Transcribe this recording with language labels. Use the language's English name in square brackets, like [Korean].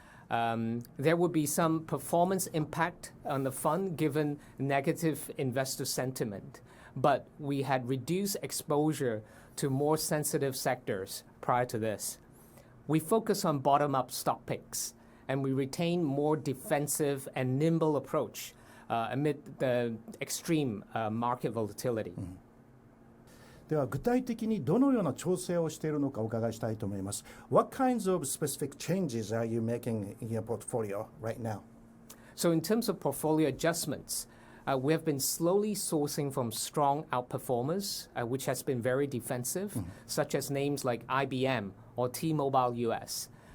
[English] There would be some performance impact on the fund given negative investor sentiment, but we had reduced exposure to more sensitive sectors prior to this. We focus on bottom-up stock picks, and we retain more defensive and nimble approach amid the extreme market volatility. [Japanese] では具体的にどのような調整をしているのかお伺いしたいと思います。 [English] What kinds of specific changes are you making in your portfolio right now? So in terms of portfolio adjustments, we have been slowly sourcing from strong outperformers, which has been very defensive, such as names like IBM or T-Mobile US.